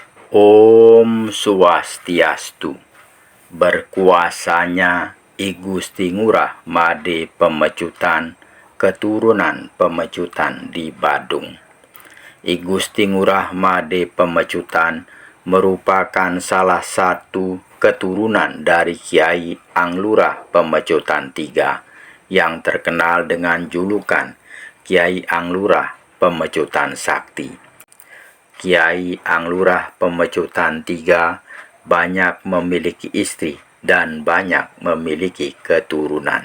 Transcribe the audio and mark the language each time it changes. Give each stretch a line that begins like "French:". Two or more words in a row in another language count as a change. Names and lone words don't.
Balinese: Om Swastiastu.
Indonesian: Berkuasanya I Gusti Ngurah Made Pemecutan, keturunan Pemecutan di Badung. I Gusti Ngurah Made Pemecutan merupakan salah satu keturunan dari Kiai Anglurah Pemecutan III yang terkenal dengan julukan Kiai Anglurah Pemecutan Sakti. Kiai Anglurah Pemecutan III banyak memiliki istri dan banyak memiliki keturunan.